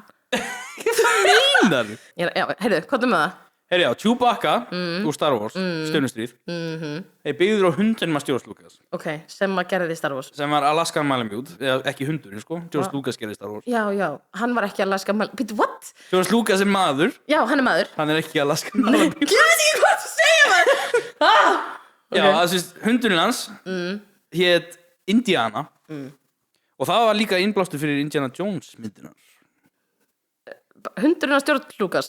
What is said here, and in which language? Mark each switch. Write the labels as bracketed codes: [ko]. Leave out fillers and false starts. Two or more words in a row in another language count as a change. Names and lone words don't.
[is] Hvað meinar? Já, heyrðu, hvað með það? Heyrðu, já, Chewbacca úr [en] Star Wars, [is] stjörnustríð, er byggður á hundinum að George Lucas. Ok, sem að gerði [en] Star Wars. [is] Sem var [en] Alaskan Malamute, [is] eða ekki hundurinn, sko. George Lucas gerði [en] Star Wars. [is] Já, hann var ekki [en] Alaskan Malamute. [is] Býttu, [en] what? [is] George Lucas er maður. Já, hann er maður. Hann er ekki [en] Alaskan Malamute. [is] Ég veit ekki hvað þú segja það. Já, það sést, hundurinn hans hét Indiana og það var líka innblástur fyrir [en] Indiana Jones [is] myndinar. Hundurinn á George Lucas?